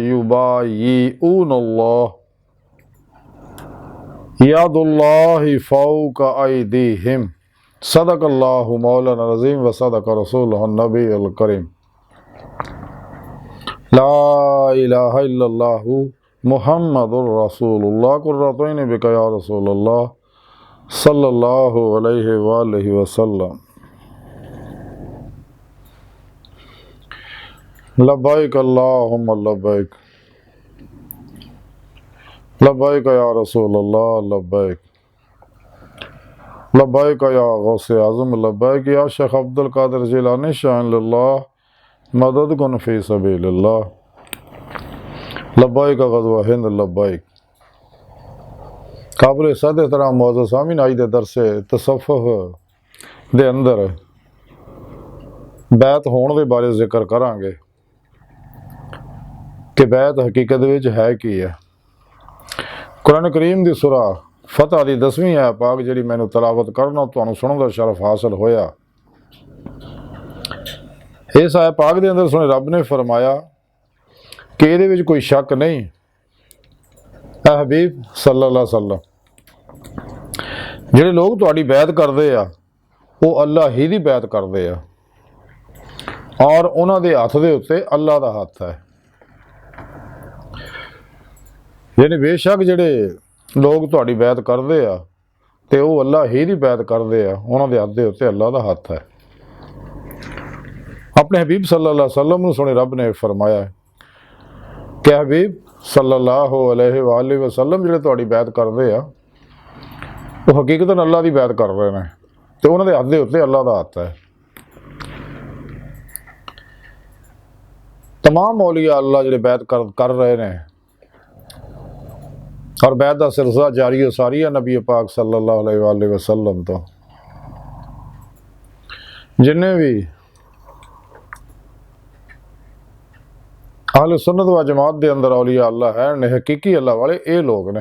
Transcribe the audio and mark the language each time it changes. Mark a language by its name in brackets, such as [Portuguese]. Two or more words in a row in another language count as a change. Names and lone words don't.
[Arabic] يبايعون الله يد الله فوق أيديهم صدق الله مولانا العظيم وصدق رسوله النبي الكريم لا إله إلا الله محمد رسول الله قرة بك يا رسول الله صلى الله عليه وآله وسلم. لبيك اللهم لبيك لبيك يا رسول الله لبيك لبيك يا غوث أعظم لبيك يا شيخ عبد القادر جيلاني شان لله مدد كن في سبيل الله لبيك غزوة هند لبيك. [Punjabi] قابل صد احترام موجود سامعین اج دے درس تصوف دے اندر بیعت ہونے کے بارے ذکر کراں گے کہ بیعت حقیقت وچ ہے کی ہے. قرآن کریم دی سورہ فتح دی 10ویں آیت پاک جیہڑی مینوں تلاوت کرنا تہانوں سنن دا شرف حاصل ہویا. اس آیت پاک دے اندر سوہنے رب نے فرمایا کہ ایہدے وچ کوئی شک نہیں اے حبیب [Arabic] صلى الله عليه وسلم [Punjabi] جیہڑے لوک تہاڈی بیعت کردے آ او اللہ ہی دی بیعت کردے آ اور انہاں دے ہتھ دے اتے اللہ دا ہتھ ہے. یعنی بیشک جیہڑے لوک تہاڈی بیعت کردے آ تے او اللہ ہی دی بیعت کردے آ، انہاں دے ہتھ دے اتے اللہ دا ہتھ ہے. اپنے حبیب [Arabic] صلى الله عليه وسلم [Punjabi] نوں سوہنے رب نے فرمایا کہ حبیب [Arabic] صلى الله عليه وسلم [Punjabi] جیہڑے تہاڈی بیعت کردے آ او حقیقتاً اللہ دی بیعت کر رہے ہیں تو انہاں دے ہتھ دے اتے اللہ دا ہتھ ہے. تمام اولیاء اللہ جیہڑے بیعت کر رہے ہیں اور بیعت کا سلسلہ جاری ساری ہے نبی پاک [Arabic] صلى الله عليه وسلم [Punjabi] توں جنہاں وی اہل سنت و جماعت کے اندر اولیاء اللہ ہے نے حقیقی اللہ والے ایہ لوک نے.